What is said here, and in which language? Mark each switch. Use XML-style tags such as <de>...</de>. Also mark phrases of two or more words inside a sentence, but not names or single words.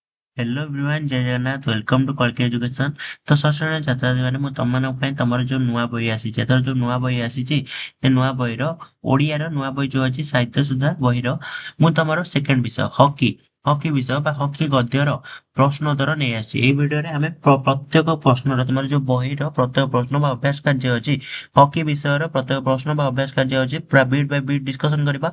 <en>Hello everyone</en> <or>ଜୟ ଜଗନ୍ନାଥ</or> <en>welcome to Kalki Education.</en> <or>तो ଷଷ୍ଠ ଶ୍ରେଣୀ ଛାତ୍ରଛାତ୍ରୀମାନେ ମୁଁ ତମମାନଙ୍କ ପାଇଁ ତମର ଯୋଉ ନୂଆ ବହି ଆସିଛି ଏଥର ଯୋଉ ନୂଆ ବହି ଆସିଛି ଏ ନୂଆ ବହିର ଓଡ଼ିଆର ନୂଆ ବହି ଯୋଉ ଅଛି ସାହିତ୍ୟ ସୁଧା ବହିର ମୁଁ ତମର ସେକେଣ୍ଡ ବିଷୟ ହକି ହକି ବିଷୟ ବା ହକି ଗଦ୍ୟର ପ୍ରଶ୍ନ ଉତ୍ତର ନେଇ ଆସିଛି। ଏଇ ଭିଡିଓରେ ଆମେ ପ୍ରତ୍ୟେକ ପ୍ରଶ୍ନର ତମର ଯୋଉ ବହିର ପ୍ରତ୍ୟେକ ପ୍ରଶ୍ନ ବା ଅଭ୍ୟାସ କାର୍ଯ୍ୟ ଅଛି ହକି ବିଷୟର ପ୍ରତ୍ୟେକ ପ୍ରଶ୍ନ ବା ଅଭ୍ୟାସ କାର୍ଯ୍ୟ ଅଛି ପୁରା</or> <en>bit by bit discussion</en> <or>କରିବା।</or>